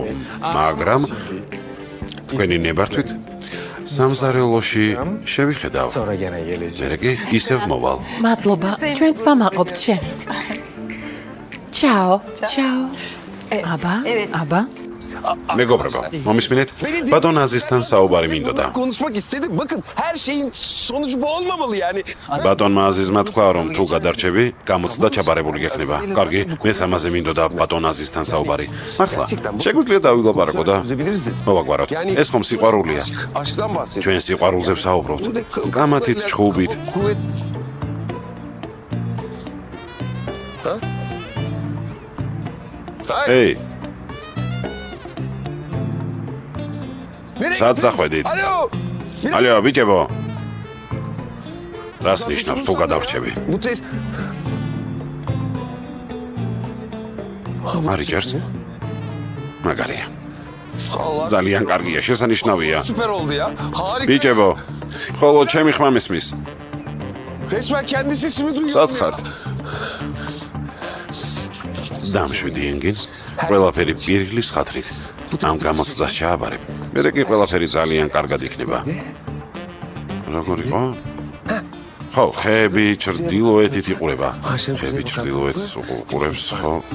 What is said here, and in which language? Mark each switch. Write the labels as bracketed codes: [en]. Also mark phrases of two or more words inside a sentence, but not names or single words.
[ka] მაგრამ თქვენი ნებართვით სამზარეულოში შევიხედავ. მერე ისევ მოვალ. მადლობა, ჩვენც ვამაყობთ შენით. ჩაო. აბა. მეგობრებო, მომისმინეთ? ბატონ აზისთან საუბარი მინდოდა. [tr] Konuşmak istedim. Bakın her şeyin sonucu bu olmamalı yani. [ka] ბატონმა აზიზმა თქვა, რომ თუ გადარჩები, გამოცდა ჩაბარებული გექნება. კარგი, მეც ამაზე მინდოდა ბატონ აზისთან საუბარი. მართლა, შეგვიძლია დავილაპარაკო და მოვაგვაროთ. ეს ხომ სიყვარულია. [tr] Aşktan bahsediyor. [ka] ჩვენ სიყვარულზე ვსაუბრობთ. კამათით, ჩხუბით. ეი, სად წახვედით? ალო, ბიჭებო. რას ნიშნავს თუ გადავრჩები? მარიჯერს? მაგარია. ძალიან კარგია, შესანიშნავია. [tr] Süper oldu ya. Harika. [ka] ბიჭებო, ხოლო ჩემი ხმა მისმის. [tr] Resmen kendi sesimi duyuyorum. [ka] სად ხართ? დამშვიდი ენგინ. ყველაფერი პირგლის ხათრით. ამ გამოცდას ჩააბარებ. მერე კი ყველაფერი ძალიან კარგად იქნება. როგორ იყო? ხო, ხეები ჩრდილოეთით იყურება. ხეები ჩრდილოეთს უყურებს, ხო?